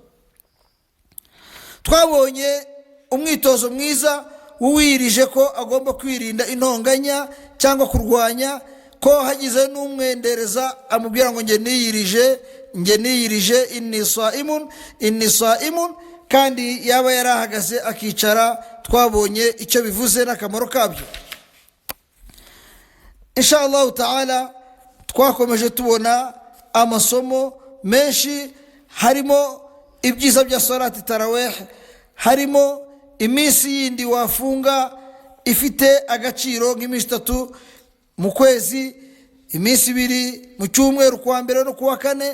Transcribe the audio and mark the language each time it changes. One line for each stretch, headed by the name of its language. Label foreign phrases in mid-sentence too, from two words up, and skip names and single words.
Kinyarwanda: Twabonye umwitozo mwiza w'uwirije, ko agomba kwirinda intonganya cyangwa kurwanya, ko hagize n'umwendereza amubwira ngo nge niyirije
Arabic: إني صائم,
Kinyarwanda: kandi yaba yarahagaze akicara twabonye icyo bivuze n'akamaro kabyo.
Arabic: إن شاء الله تعالى
Kinyarwanda: twakomeje tubona amasomo menshi, harimo ibyiza bya salati tarawih, harimo iminsi yindi wafunga ifite agaciro nk'iminsi 3 mu kwezi, iminsi 2 mu cyumweru, kuwa mbere no kuwa kane.